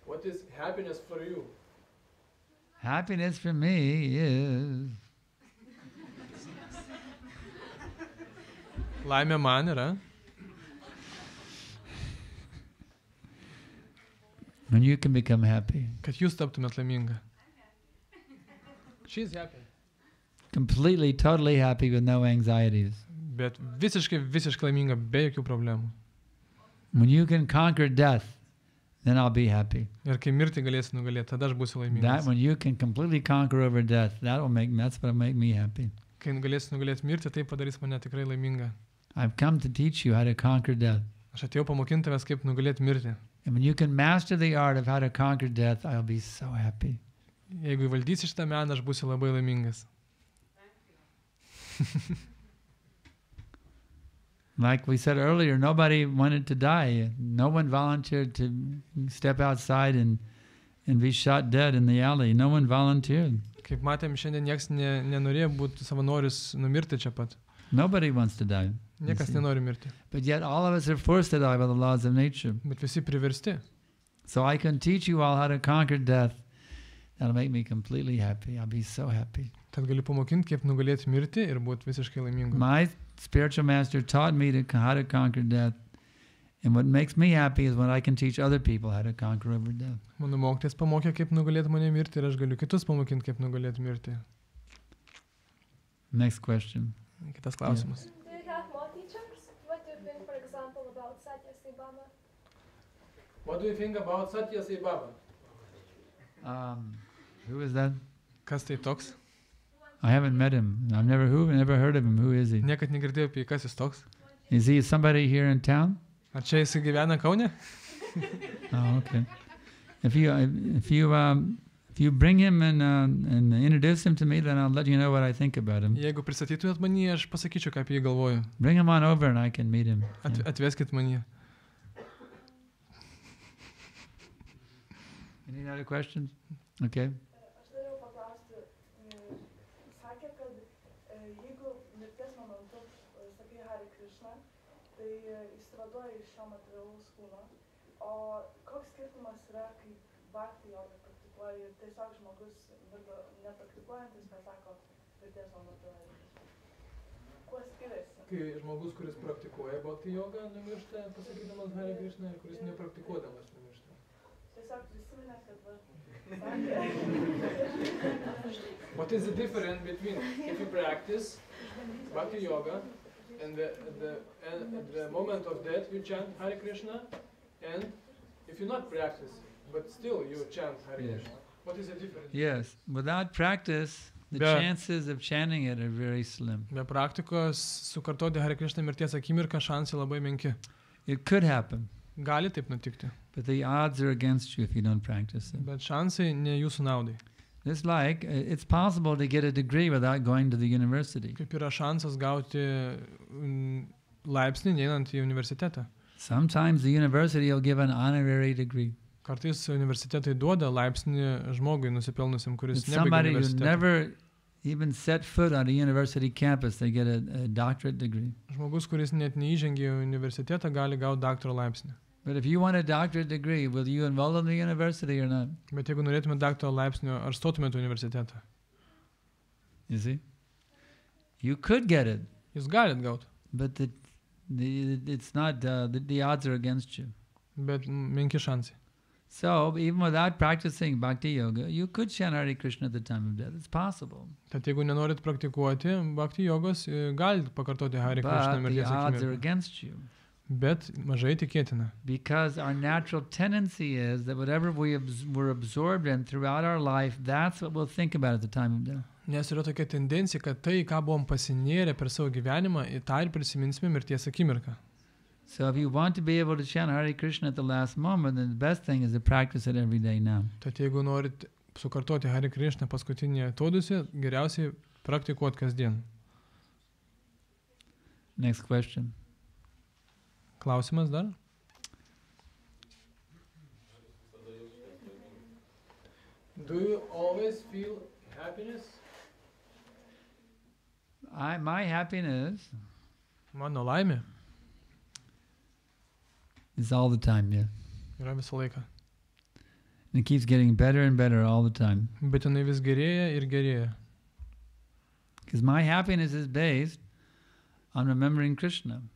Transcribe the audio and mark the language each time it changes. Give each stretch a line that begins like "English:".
English: What is happiness for you? Happiness for me is
Lithuanian: Laimė man yra,
English: when you can become happy,
Lithuanian: kad jūs taptumėt laiminga.
English: She's happy. completely, totally happy with no anxieties.
Lithuanian: Bet visiškai laiminga, be jokių problemų.
English: When you can conquer death, then I'll be happy.
Lithuanian: Ir kai mirti galėsi nugalėti, tada aš būsiu
English: That
Lithuanian: laimingas.
English: when you can completely conquer over death, that's what'll make me happy.
Lithuanian: Kai galėsi nugalėti mirti, tai padarys mane tikrai laimingą.
English: I've come to teach you how to conquer death.
Lithuanian: Aš atėjau pamokinti tavęs, kaip nugalėti mirti.
English: And when you can master the art of how to conquer death, I'll be so happy.
Lithuanian: Jeigu įvaldysi šitą meną, aš būsiu labai laimingas.
English: Like we said earlier, nobody wanted to die. No one volunteered to step outside and be shot dead in the alley. No one volunteered.
Lithuanian: Kaip matėm, šiandien nieks nenorėjo būti savanoris numirti čia pat.
English: Nobody wants to die.
Lithuanian: Niekas nenori mirti.
English: But yet all of us are forced to die by the laws of nature.
Lithuanian: Bet visi priversti.
English: So I can teach you all how to conquer death. That'll make me completely happy. I'll be so happy.
Lithuanian: Tad galiu pamokinti, kaip nugalėti mirti ir būti visiškai laimingu.
English: My spiritual master taught me how to conquer death. And what makes me happy is when I can teach other people how to conquer over death.
Lithuanian: Mano mokytojas pamokė, kaip nugalėti mane mirti ir aš galiu kitus pamokinti, kaip nugalėti mirti.
English: Next question.
Lithuanian: Kitas klausimas.
English: Do you have more teachers? What do you think, for example, about Satya Sai Baba? What do you think about Satya Sai Baba? Who is that?
Lithuanian: Kas tai toks?
English: I haven't met him. I've never heard of him. Who is he?
Lithuanian: Niekad negirdėjau apie jį, kas jis toks.
English: Is he somebody here in town?
Lithuanian: Ar čia jis gyvena Kaune?
English: Oh, okay. If you bring him and introduce him to me, then I'll let you know what I think about him.
Lithuanian: Jeigu pristatytumėt manį, aš pasakyčiau, ką apie jį galvoju.
English: Bring him on over and I can meet him.
Lithuanian: Atveskit manį.
English: Any other questions? Okay.
Lithuanian: Aš norėjau paklausti, sakė, kad jeigu mirties momentu sakai Hare Krishna, tai išsivaduoji iš šio materialaus kūno. O koks skirtumas yra, kai bhakti jogą praktikuoji ir tiesiog žmogus nepraktikuojantis pasako mirties momentu Hare Krishna? Kuo skiriasi? Kai žmogus, kuris praktikuoja bhakti jogą, numiršta pasakydamas Hare Krishna, ir kuris nepraktikuodamas numiršta. Tiesiog prisiminė, kad
English: What is the difference between if you practice bhakti yoga and at the moment of death you chant Hare Krishna, and if you not practice but still you chant Hare Yes. Krishna? What is the difference? Yes. Without practice, the chances of chanting it are very slim.
Lithuanian: Be praktikos sukartoti Hare Krishna mirties akimirką šansai labai menki.
English: It could happen.
Lithuanian: Gali taip nutikti.
English: But the odds are against you if you don't practice it.
Lithuanian: Bet šansai ne jūsų naudai.
English: It's like, it's possible to get a degree without going to the university.
Lithuanian: Kaip yra šansas gauti laipsnį neinant į universitetą.
English: Sometimes the university will give an honorary degree.
Lithuanian: Kartais universitetai duoda laipsnį žmogui nusipelnusiam, kuris nebaigia
English: Somebody who
Lithuanian: universitetą.
English: never even set foot on a university campus, they get a doctorate degree.
Lithuanian: Žmogus, kuris net neįžengė į universitetą, gali gauti daktaro laipsnį.
English: But if you want a doctorate degree, will you enroll in the university or not?
Lithuanian: Bet jeigu norėtumėte daktaro laipsnio, ar stotumėte į universitetą?
English: You see? You could get it.
Lithuanian: Jūs galit gauti.
English: But it's not, the odds are against you.
Lithuanian: Bet menki šansai.
English: So, even without practicing bhakti yoga, you could chant Hare Krishna at the time of death. It's possible.
Lithuanian: Tad jeigu nenorit praktikuoti bhakti jogos, galit pakartoti Hare Krishna
English: But the
Lithuanian: mirties
English: odds are
Lithuanian: akimirką.
English: against you.
Lithuanian: Bet mažai tikėtina.
English: Because our natural tendency is that whatever we're absorbed in throughout our life, that's what we'll think about at the time of death.
Lithuanian: Nes yra tokia tendencija, kad tai, ką buvom pasinėrę per savo gyvenimą, į tą ir prisiminsime mirties akimirką.
English: So if you want to be able to chant Hare Krishna at the last moment, then the best thing is to practice it every day now.
Lithuanian: Tad jeigu norit sukartoti Hare Krishna paskutinėje atodūsį, geriausiai praktikuot kasdien.
English: Next question.
Lithuanian: Klausimas dar?
English: Do you always feel happiness? My happiness
Lithuanian: Mano laimė
English: is all the time, yeah.
Lithuanian: yra visą laiką.
English: And it keeps getting better and better all the time.
Lithuanian: Bet jinai vis gerėja ir gerėja.
English: Because my happiness is based on remembering Krishna.